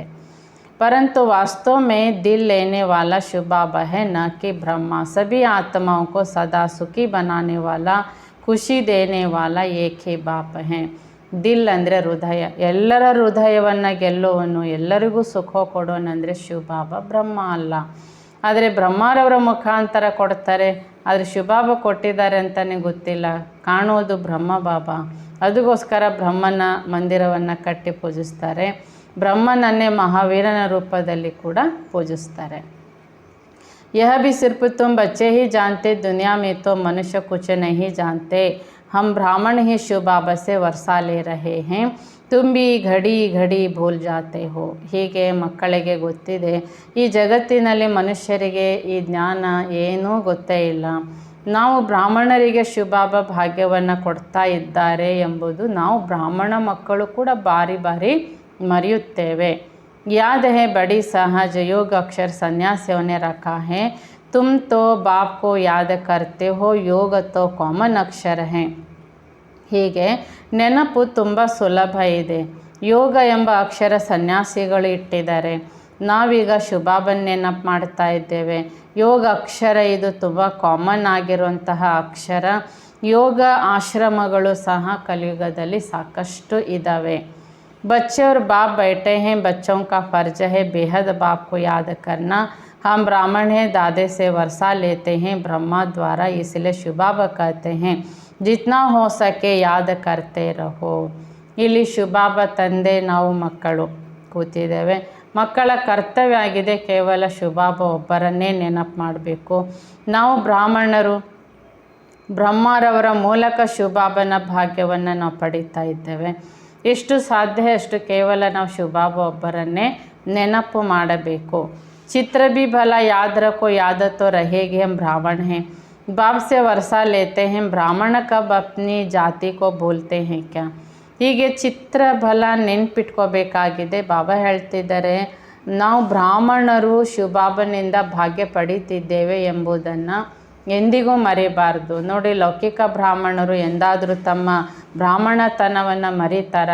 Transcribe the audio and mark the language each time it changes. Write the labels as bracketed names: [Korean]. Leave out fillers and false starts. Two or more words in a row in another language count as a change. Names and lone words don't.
[Hindi] परंतु वास्तव में दिल लेने वाला शिव बाबा है, न कि ब्रह्मा. सभी आत्माओं को सदा सुखी बनाने वाला, खुशी देने वाला एक ही बाप है. [Kannada] ದಿಲ್ ಅಂದರೆ ಹೃದಯ. ಎಲ್ಲರ ಹೃದಯವನ್ನು ಗೆಲ್ಲುವನು, ಎಲ್ಲರಿಗೂ ಸುಖ ಕೊಡೋನಂದರೆ ಶಿವಬಾಬಾ, ಬ್ರಹ್ಮ ಅಲ್ಲ. ಆದರೆ ಬ್ರಹ್ಮಾರವರ ಮುಖಾಂತರ ಕೊಡ್ತಾರೆ. ಆದರೆ ಶಿವಬಾಬಾ ಕೊಟ್ಟಿದ್ದಾರೆ ಅಂತಲೇ ಗೊತ್ತಿಲ್ಲ. ಕಾಣೋದು ಬ್ರಹ್ಮ ಬಾಬಾ. ಅದಕ್ಕೋಸ್ಕರ ಬ್ರಹ್ಮನ ಮಂದಿರವನ್ನು ಕಟ್ಟಿ ಪೂಜಿಸ್ತಾರೆ. ಬ್ರಹ್ಮನನ್ನೇ ಮಹಾವೀರನ ರೂಪದಲ್ಲಿ ಕೂಡ ಪೂಜಿಸ್ತಾರೆ. [Hindi] यह भी सिर्फ तुम बच्चे ही जानते. दुनिया में तो मनुष्य कुछ नहीं जानते. हम ब्राह्मण ही शिव बाबा से वर्षा ले रहे हैं. तुम भी घड़ी घड़ी भूल जाते हो. [Kannada] ಹೀಗೆ ಮಕ್ಕಳಿಗೆ ಗೊತ್ತಿದೆ, ಈ ಜಗತ್ತಿನಲ್ಲಿ ಮನುಷ್ಯರಿಗೆ ಈ ಜ್ಞಾನ ಏನೂ ಗೊತ್ತೇ ಇಲ್ಲ. ನಾವು ಬ್ರಾಹ್ಮಣರಿಗೆ ಶಿವಬಾಬಾ ಭಾಗ್ಯವನ್ನು ಕೊಡ್ತಾ ಇದ್ದಾರೆ ಎಂಬುದು ನಾವು ಬ್ರಾಹ್ಮಣ ಮಕ್ಕಳು ಕೂಡ ಬಾರಿ ಬಾರಿ ಮರೆಯುತ್ತೇವೆ. [Hindi] याद है बड़ी सहज योग अक्षर सन्यासियों ने रखा है. तुम तो बाप को याद करते हो. योग तो कॉमन अक्षर है. [Kannada] ಹೀಗೆ ನೆನಪು ತುಂಬ ಸುಲಭ ಇದೆ. ಯೋಗ ಎಂಬ ಅಕ್ಷರ ಸನ್ಯಾಸಿಗಳು ಇಟ್ಟಿದ್ದಾರೆ. ನಾವೀಗ ಶಿವಬಾಬನ ನೆನಪು ಮಾಡ್ತಾ ಇದ್ದೇವೆ. ಯೋಗ ಅಕ್ಷರ ಇದು ತುಂಬ ಕಾಮನ್ ಆಗಿರುವಂತಹ ಅಕ್ಷರ. ಯೋಗ ಆಶ್ರಮಗಳು ಸಹ ಕಲಿಯುಗದಲ್ಲಿ ಸಾಕಷ್ಟು ಇದ್ದಾವೆ। [Hindi] बच्चे और बाप बैठे हैं, बच्चों का फ़र्ज है बेहद बाप को याद करना। हम ब्राह्मण हैं, दादे से वर्षा लेते हैं ब्रह्मा द्वारा, इसलिए शिव बाबा कहते हैं जितना हो सके याद करते रहो। [Kannada] ಇಲ್ಲಿ ಶಿವಬಾಬ ತಂದೆ ನಾವು ಮಕ್ಕಳು ಕೂತಿದ್ದೇವೆ, ಮಕ್ಕಳ ಕರ್ತವ್ಯ ಆಗಿದೆ ಕೇವಲ ಶಿವಬಾಬಾ ಒಬ್ಬರನ್ನೇ ನೆನಪು ಮಾಡಬೇಕು। ನಾವು ಬ್ರಾಹ್ಮಣರು, ಬ್ರಹ್ಮರವರ ಮೂಲಕ ಶಿವಬಾಬನ ಭಾಗ್ಯವನ್ನು ನಾವು ಪಡೀತಾ ಇದ್ದೇವೆ। ಎಷ್ಟು ಸಾಧ್ಯ ಅಷ್ಟು ಕೇವಲ ನಾವು ಶಿವಬಾಬಾ ಒಬ್ಬರನ್ನೇ ನೆನಪು ಮಾಡಬೇಕು। [Hindi] चित्र भी भला याद रखो, याद तो रहेगी हम ब्राह्मण हैं। बाप से वर्षा लेते हैं, ब्राह्मण कब अपनी जाति को भूलते हैं क्या। [Kannada] ಹೀಗೆ ಚಿತ್ರ ಬಲ ನೆನ್ಪಿಟ್ಕೋಬೇಕಾಗಿದೆ। ಬಾಬಾ ಹೇಳ್ತಿದ್ದಾರೆ ನಾವು ಬ್ರಾಹ್ಮಣರು ಶಿವಬಾಬನಿಂದ ಭಾಗ್ಯ ಪಡೀತಿದ್ದೇವೆ ಎಂಬುದನ್ನು ಎಂದಿಗೂ ಮರಿಬಾರ್ದು। ನೋಡಿ, ಲೌಕಿಕ ಬ್ರಾಹ್ಮಣರು ಎಂದಾದರೂ ತಮ್ಮ ಬ್ರಾಹ್ಮಣತನವನ್ನು ಮರಿತಾರ?